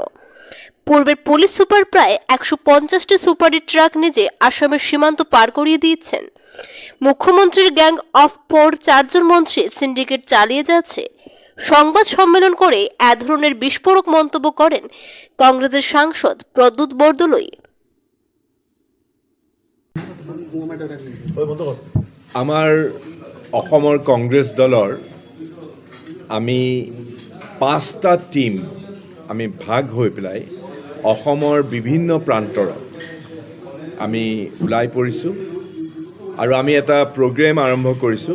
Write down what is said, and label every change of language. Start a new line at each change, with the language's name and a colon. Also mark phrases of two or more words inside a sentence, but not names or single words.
Bangla: পূর্বের পুলিশ সুপার প্রায় 150টি সুপারি ট্রাক নিজে আসামের সীমান্ত পার করিয়ে দিয়েছেন। মুখ্যমন্ত্রীর
English: gang of 4
Bangla: জন মন্ত্রী সিন্ডিকেট চালিয়ে যাচ্ছে। সংবাদ সম্মেলন করে এ ধরনের বিস্ফোরক মন্তব্য করেন কংগ্রেসের সাংসদ প্রদ্যুৎ বরদলৈ।
Assamese: আমাৰ অসমৰ কংগ্ৰেছ দলৰ আমি 5টা টিম আমি ভাগ হৈ পেলাই অসমৰ বিভিন্ন প্ৰান্তৰত আমি ওলাই পৰিছোঁ আৰু আমি এটা প্ৰগ্ৰেম আৰম্ভ কৰিছোঁ।